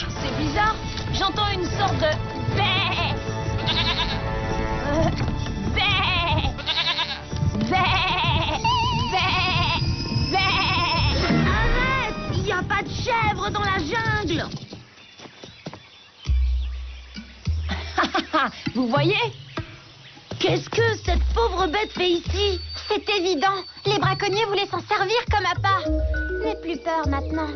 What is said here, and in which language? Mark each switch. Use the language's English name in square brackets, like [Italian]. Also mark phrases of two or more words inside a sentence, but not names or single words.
[French] C'est bizarre, j'entends une sorte de bé. Bé. Bé. Bé. Bé. Arrête! Il n'y a pas de chèvre dans la jungle. Vous voyez? Qu'est-ce que cette pauvre bête fait ici? C'est évident. Les braconniers voulaient s'en servir comme appât. N'aie plus peur maintenant.